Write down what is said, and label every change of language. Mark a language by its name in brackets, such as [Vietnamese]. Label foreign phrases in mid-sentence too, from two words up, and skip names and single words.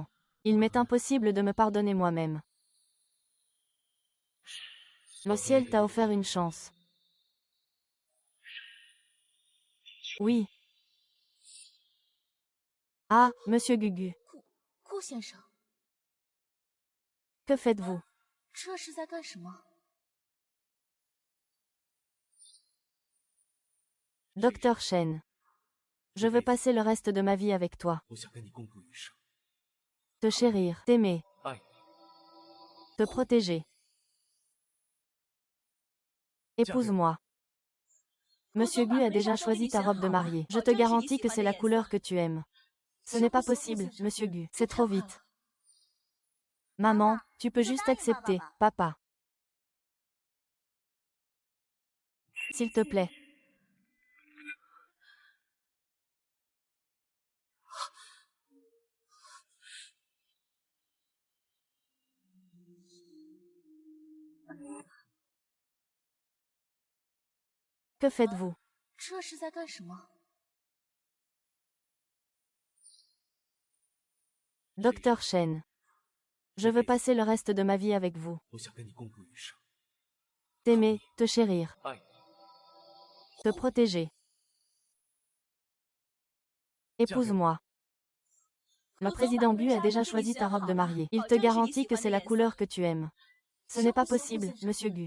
[French] Il m'est impossible de me pardonner moi-même. Le ciel t'a offert une chance. Oui. Ah, monsieur Gugu. [Chinese] 顾先生， [French] Que faites-vous? [Chinese] 这是在干什么？ [French] Docteur Shen. Je veux passer le reste de ma vie avec toi. [Chinese] 我想跟你共度余生， [French] Te chérir, t'aimer, [Chinese] 爱你。 [French] te protéger. Épouse-moi. Monsieur Gu a déjà choisi ta robe de mariée. Je te garantis que c'est la couleur que tu aimes. Ce n'est pas possible, monsieur Gu. C'est trop vite. Maman, tu peux juste accepter, papa. S'il te plaît. Que faites-vous? [Chinese] 这是在干什么？ [French] Docteur Shen. Je veux passer le reste de ma vie avec vous. [Chinese] 我想跟你共度余生， [French] T'aimer, te chérir, [Chinese] 爱你。 [French] te protéger. Épouse-moi. Le président Gu a déjà choisi ta robe de mariée. Il te garantit que c'est la couleur que tu aimes. Ce n'est pas possible, monsieur Gu.